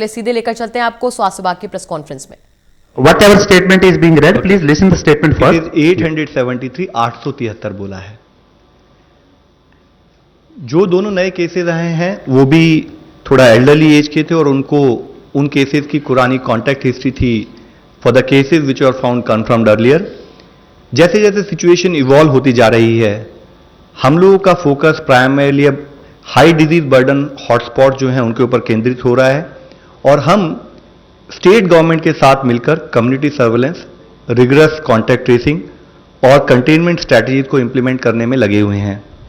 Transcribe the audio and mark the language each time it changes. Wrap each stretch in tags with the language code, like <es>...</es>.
<hi>सीधे लेकर चलते हैं आपको स्वास्थ्य विभाग की प्रेस कॉन्फ्रेंस में।</hi> <en>Whatever statement is being read, please listen the statement first. It is 873 873</en> <hi>बोला है। जो दोनों नए केसेस आए हैं वो भी थोड़ा एल्डरली एज के थे और उनको उन केसेस की पुरानी कॉन्टैक्ट हिस्ट्री थी</hi> <en>For the cases which are found confirmed earlier.</en> <hi>जैसे जैसे सिचुएशन इवॉल्व होती जा रही है, हम लोगों का फोकस प्राइमरीली अब हाई डिजीज बर्डन हॉटस्पॉट जो है उनके ऊपर केंद्रित हो रहा है और हम स्टेट गवर्नमेंट के साथ मिलकर community surveillance, rigorous contact tracing और कंटेनमेंट स्ट्रैटेजीज को इंप्लीमेंट करने में लगे हुए हैं।</hi>